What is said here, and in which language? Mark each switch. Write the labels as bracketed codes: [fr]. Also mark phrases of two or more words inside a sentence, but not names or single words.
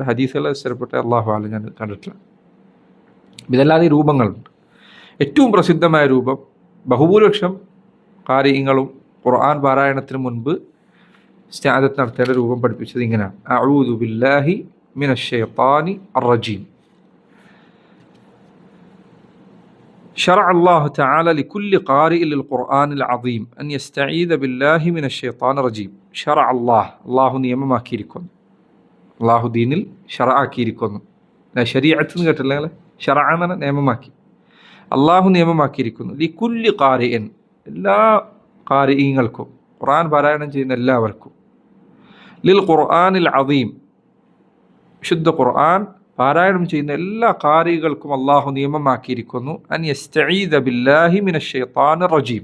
[ml] ഹദീസുകൾ സ്ഥിരപ്പെട്ട [ar] الله أعلم [ml] ഞാൻ കണ്ടിട്ടില്ല. ഇതല്ലാതെ ഈ രൂപങ്ങളുണ്ട്. ഏറ്റവും പ്രസിദ്ധമായ രൂപം ബഹുഭൂരിപക്ഷം ഖാരിഇങ്ങളും ഖുർആൻ പാരായണത്തിന് മുൻപ് ഇസ്തിആദത്ത് നടത്തേണ്ട രൂപം പഠിപ്പിച്ചത് ഇങ്ങനെയാണ്: [ar] أعوذ بالله من الشيطان الرجيم. شرع الله تعالى لكل قارئ للقرآن العظيم أن يستعيذ بالله من الشيطان الرجيم. شرع الله [ml] നിയമമാക്കിയിരിക്കുന്നു. അള്ളാഹു ദീനിൽ ഷറആക്കിയിരിക്കുന്നു. ശരീഅത്ത് കേട്ടില്ല, ഷറഅ എന്ന നിയമമാക്കി. അള്ളാഹു നിയമമാക്കിയിരിക്കുന്നു [ar] لكل قارئ, [ml] എല്ലാ ഖാരിഇങ്ങൾക്കും, ഖുർആൻ പാരായണം ചെയ്യുന്ന എല്ലാവർക്കും. [ar] للقرآن العظيم, [ml] ശുദ്ധ ഖുർആൻ പാരായണം ചെയ്യുന്ന എല്ലാ ഖാരികൾക്കും അള്ളാഹു നിയമമാക്കിയിരിക്കുന്നു [ar] أن يستعيذ بالله من الشيطان الرجيم.